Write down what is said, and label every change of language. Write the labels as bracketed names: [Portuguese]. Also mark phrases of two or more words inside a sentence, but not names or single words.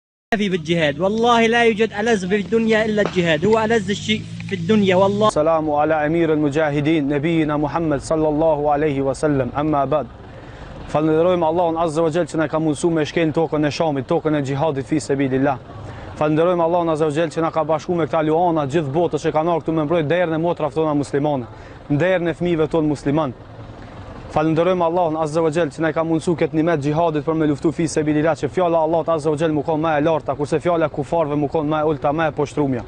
[Arabic] في بالجهاد والله لا يوجد ألذ في الدنيا إلا الجهاد هو ألذ الشيء في الدنيا والله. السلام على أمير المجاهدين نبينا محمد صلى الله عليه وسلم أما بعد. [Albanian] Falenderojmë Allahun [Arabic] عز وجل [Albanian] që na ka mundsuar me shkel tokën e Shamit, tokën e xhihadit [Arabic] في سبيل الله. [Albanian] Falenderojmë Allahun [Arabic] عز وجل [Albanian] që na ka bashkuar me këta luana gjithë botës që kanë ardhur këtu me mbrojtë derën e motrave tona muslimane, derën e fëmijëve tonë musliman. Falenderojmë Allahun [Arabic] عز وجل [Albanian] që na ka mundsuar këtë nimet xhihadit për me luftu [Arabic] في سبيل الله, [Albanian] që fjala e Allahut [Arabic] عز وجل [Albanian] më kon më e larta, kurse fjala e kufarëve më kon më e ulta, më e poshtrumja.